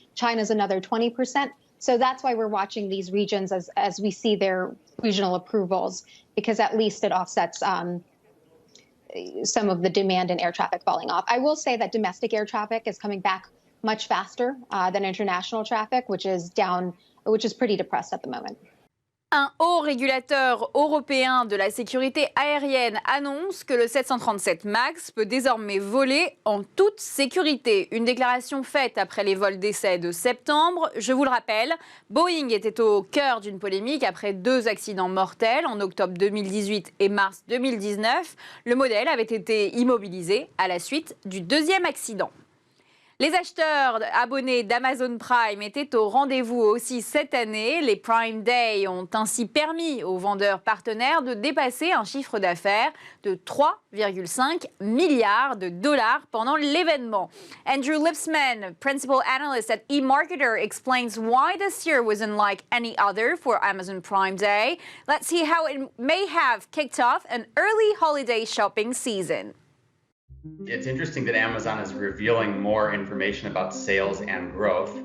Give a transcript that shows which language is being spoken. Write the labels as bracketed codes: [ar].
[en] China's another 20%. So that's why we're watching these regions as we see their regional approvals, because at least it offsets some of the demand and air traffic falling off. I will say that domestic air traffic is coming back much faster than international traffic, which is pretty depressed at the moment. [fr] Un haut régulateur européen de la sécurité aérienne annonce que le 737 MAX peut désormais voler en toute sécurité. Une déclaration faite après les vols d'essai de septembre. Je vous le rappelle, Boeing était au cœur d'une polémique après 2 accidents mortels en octobre 2018 et mars 2019. Le modèle avait été immobilisé à la suite du 2e accident. Les acheteurs abonnés d'Amazon Prime étaient au rendez-vous aussi cette année. Les Prime Day ont ainsi permis aux vendeurs partenaires de dépasser un chiffre d'affaires de 3,5 milliards de dollars pendant l'événement. [en] Andrew Lipsman, principal analyst at eMarketer, explains why this year was unlike any other for Amazon Prime Day. Let's see how it may have kicked off an early holiday shopping season. It's interesting that Amazon is revealing more information about sales and growth.